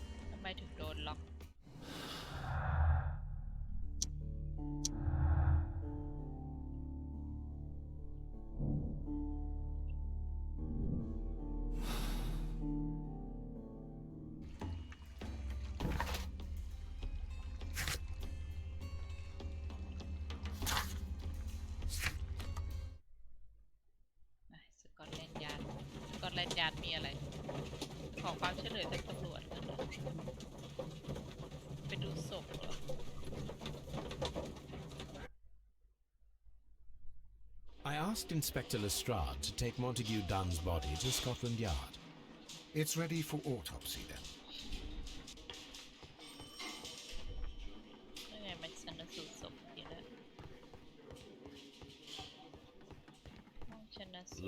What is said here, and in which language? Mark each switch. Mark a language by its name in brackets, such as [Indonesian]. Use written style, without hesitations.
[Thai] ทำไมถึงโดนล็อก สกอตแลนด์ยาร์ดสกอตแลนด์ยาร์ดมีอะไร ขอความช่วยเหลือจากตำรวจกันเหรอไปดูศพเหรอ [English] asked Inspector Lestrade to take Montague Dunn's body to Scotland Yard. It's ready for autopsy then. [Thai] ยังไงมันชันสูตรศพอยู่แล้วห้องชันสูตร